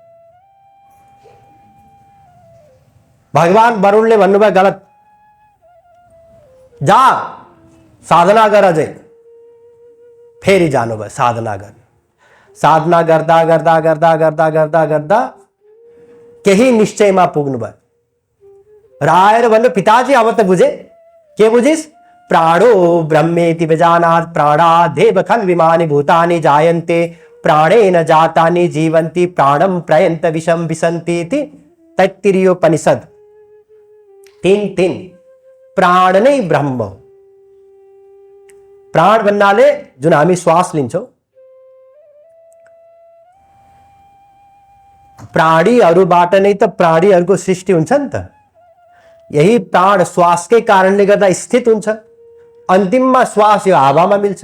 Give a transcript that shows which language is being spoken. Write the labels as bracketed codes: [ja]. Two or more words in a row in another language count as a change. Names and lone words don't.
[ne] भगवान वरुणले भन्नुभयो गलत, जा साधना गर अझै। फेरि जानुभयो साधना गर्न। साधना गर्दा गर्दा गर्दा गर्दा गर्दा गर्दा केही निश्चयमा पुग्नुभयो र आएर भन्नु, पिताजी अब त बुझे। के बुझिस्? [sa] प्राणो ब्रह्मेति विजानात् प्राणादेव खल्विमानि भूतानि जायन्ते प्राणेन जातानि जीवन्ति प्राणं प्रयन्त विषम विसन्ति इति तैत्तिरीयोपनिषद 3:3। [ne] प्राण नै ब्रह्म हो। प्राण भन्नाले जुन हामी श्वास लिन्छौँ, प्राणीहरूबाट नै त प्राणीहरूको सृष्टि हुन्छ नि त। यही प्राण श्वासकै कारणले गर्दा स्थित हुन्छ, अन्तिममा श्वास यो हावामा मिल्छ।